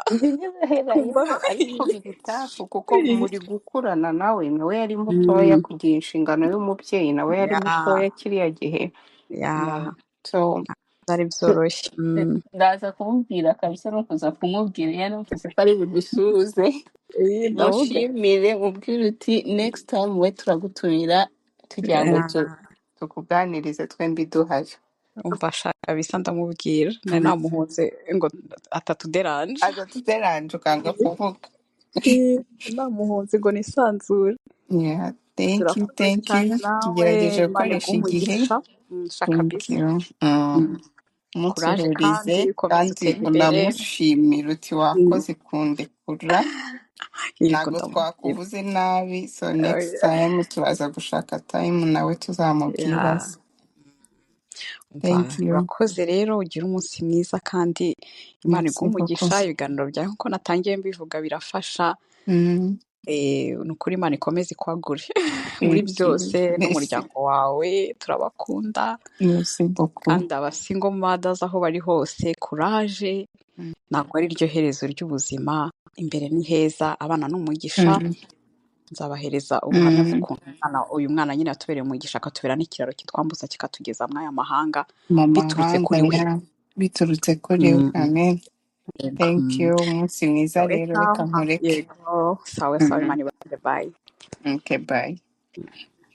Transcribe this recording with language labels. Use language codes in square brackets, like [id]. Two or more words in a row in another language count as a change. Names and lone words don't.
[rw] ariko biri tafu kuko muri gukurana, nawe yari mutoya kugira inshingano y'umubyeyi, nawe yari mutoya kiriya gihe. byari byoroshye. ndaza kumubwira kabisa, no kuza kumubwira yaramfise ko ari budusuhuze, mushimire mubwire uti [en] next time [rw] we turagutumira tugira ngo tukuganirize twembi duhari. umva shaka bisa ndamubwira nari namuhunze ngo atatuderanje ukanga kuvuga. namuhunze ngo nisanzure. [en] Thank you [rw] tugerageje gukoresha igihe. musuhurize kandi unamushimira uti wakoze kundekura, ntabwo twakuvuze nabi, so [en] next time [rw] turaza gushaka time nawe tuzamubwira. urakoze rero, ugira umunsi mwiza kandi Imana iguhe umugisha. ibiganiro byawe nk'uko natangiye mbivuga birafasha, ni ukuri Imana ikomeze ikwagure muri byose, n'umuryango wawe turabakunda, kandi [en] abasingle mothers [rw] aho bari hose courage, ntabwo ari ryo herezo ry'ubuzima, imbere ni heza, abana ni umugisha. nzabahereza ubuhamya bw'ukuntu uyu mwana nyine yatubereye umugisha, akatubera n'ikiraro kitwambuza kikatugeza muri aya mahanga biturutse kuri we. Amen. [en] Thank you. [rw] umunsi mwiza rero, reka nkureke. sawa Imana ibahire. Bye. [en] Okay, bye.